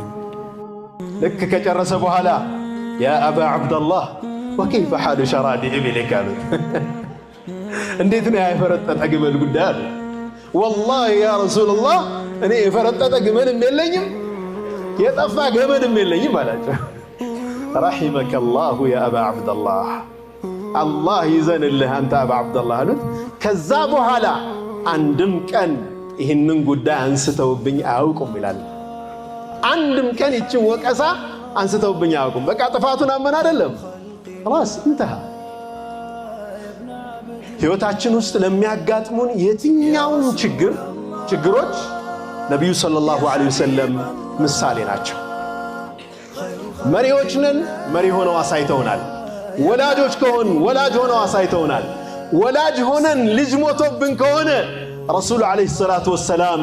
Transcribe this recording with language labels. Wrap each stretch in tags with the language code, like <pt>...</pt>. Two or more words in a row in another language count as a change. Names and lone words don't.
<am>ልክ ከጨረሰ በኋላ</am> <ar>يا أبا عبد الله وكيف حال شراد إبلك</ar> <am>አሉት። እንዴት ነው የፈረጠጠ ግመል ጉዳይ አለ።</am> <ar>والله يا رسول الله</ar> <am>እኔ የፈረጠጠ ግመልም የለኝም የጠፋ ገመድም የለኝም አላቸው።</am> <ar>رحمك الله يا أبا عبد الله الله يزن الله أنت أبا عبد الله</ar> <am>አሉት። ከዛ በኋላ አንድም ቀን ይህንን ጉዳይ አንስተውብኝ አያውቁም ይላል። አንድም ቀን ይችን ወቀሳ አንስተውብኝ አያውቁም። በቃ ጥፋቱን አመን አይደለም</am> <ar>خلاص انتهى።</ar> <am>ህይወታችን ውስጥ ለሚያጋጥሙን የትኛውን ችግሮች ነብዩ</am> <ar>صلى الله عليه وسلم</ar> <am>ምሳሌ ናቸው። መሪዎች ነን፣ መሪ ሆነው አሳይተውናል። ወላጆች ከሆን ወላጅ ሆነው አሳይተውናል። ወላጅ ሆነን ልጅ ሞቶብን ከሆነ ረሱል</am> <ar>عليه الصلاة والسلام</ar>